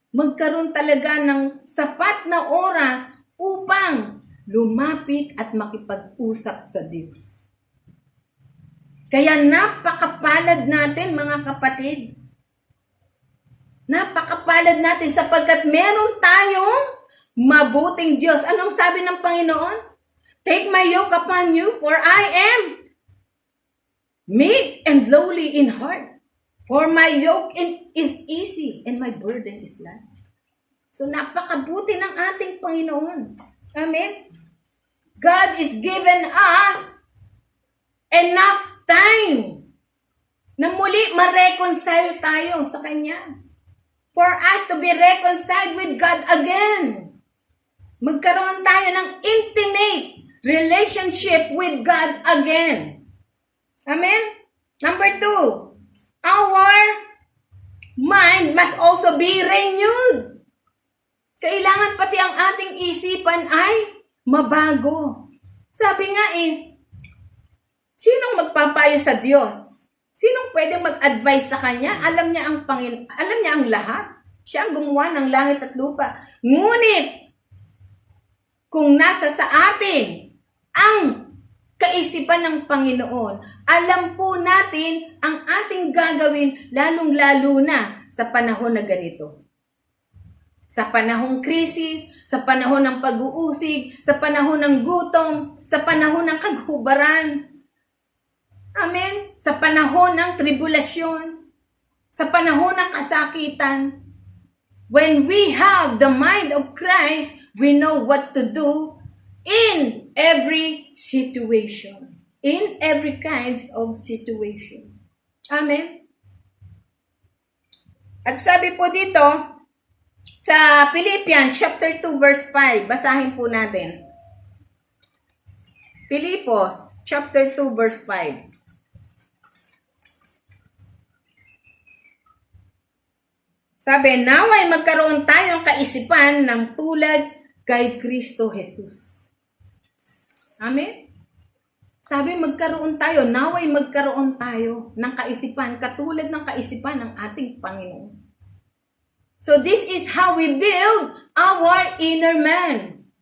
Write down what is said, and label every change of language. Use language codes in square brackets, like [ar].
[tl] Magkaroon talaga ng sapat na oras upang lumapit at makipag-usap sa Diyos. Kaya napakapalad natin, mga kapatid. Napakapalad natin sapagkat meron tayong mabuting Diyos. Anong sabi ng Panginoon? [en] Take my yoke upon you, for I am meek and lowly in heart. For my yoke is easy and my burden is light. [tl] So napakabuti ng ating Panginoon. Amen? [en] God is given us enough time [tl] na muli ma-reconcile tayo sa Kanya. [en] For us to be reconciled with God again. [tl] Magkaroon tayo ng [en] intimate relationship with God again. Amen? Number 2, our mind must also be renewed. [tl] Kailangan pati ang ating isipan ay mabago. Sabi nga sinong magpapayo sa Diyos? Sinong pwedeng mag-advise sa Kanya? Alam niya ang lahat. Siya ang gumawa ng langit at lupa. Ngunit, kung nasa sa atin ang kaisipan ng Panginoon, alam po natin ang ating gagawin lalong-lalo na sa panahon na ganito. Sa panahong krisis, sa panahon ng pag-uusig, sa panahon ng gutom, sa panahon ng kaghubaran. Amen? Sa panahon ng tribulasyon, sa panahon ng kasakitan. [en] When we have the mind of Christ, we know what to do in every situation. In every kinds of situation. Amen? [tl] At sabi po dito, sa Philippians chapter 2 verse 5, basahin po natin. Filipos chapter 2 verse 5. Sabi, naway magkaroon tayo ng kaisipan ng tulad kay Kristo Jesus. Amen? Sabi, magkaroon tayo, naway magkaroon tayo ng kaisipan, katulad ng kaisipan ng ating Panginoon. [en] So this is how we build our inner man.